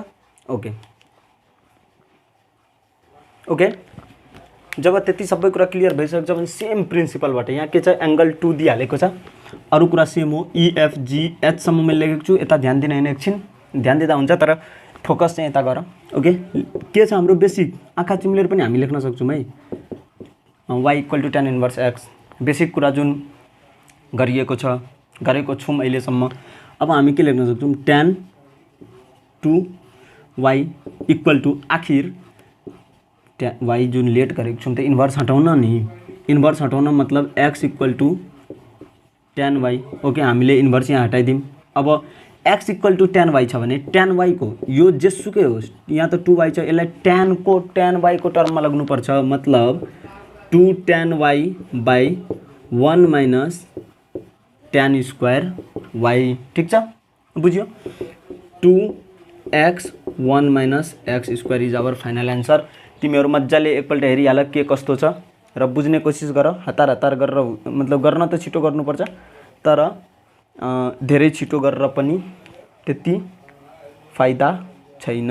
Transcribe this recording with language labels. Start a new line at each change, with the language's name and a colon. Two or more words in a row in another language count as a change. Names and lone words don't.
Nepali: ओके ओके, जब त्यति सबै कुरा क्लियर भइसक्छ भने सेम प्रिन्सिपलबाट यहाँ के छ एङ्गल 2 दिइहालेको छ, अरू कुरा सेम हो। EFG Hसम्म मैले लेखेको छु, यता ध्यान दिन हैन, एकछिन ध्यान दिँदा हुन्छ तर फोकस चाहिँ यता गर। ओके, के छ हाम्रो बेसिक आँखा चिम्लेर पनि हामी लेख्न सक्छौँ है,
English: y equal to tan inverse x.
Nepali: बेसिक कुरा जुन गरेको छौँ अहिलेसम्म। अब हामी के लेख्न सक्छौँ
English: tan 2y equal to
Nepali: आखिर y जुन लेट गरेको छौँ त इन्भर्स हटाउन नि, इन्भर्स हटाउन मतलब
English: x equal to tan y.
Nepali: ओके, हामीले इन्भर्स यहाँ हटाइदिउँ। अब
English: x equal to tan y
Nepali: छ भने tan y को यो जेसुकै होस्, यहाँ त 2y छ, यसलाई tan y को टर्ममा लग्नुपर्छ,
English: मतलब 2 tan y by 1 minus tan square y.
Nepali: ठिक छ, बुझ्यो?
English: 2x 1 minus x square is our final answer.
Nepali: तिमीहरू मजाले एकपल्ट हेरिहाल के कस्तो छ र बुझ्ने कोसिस गर। हतार गरेर मतलब गर्न त छिटो गर्नुपर्छ तर धेरै छिटो गरेर पनि त्यति फाइदा छैन।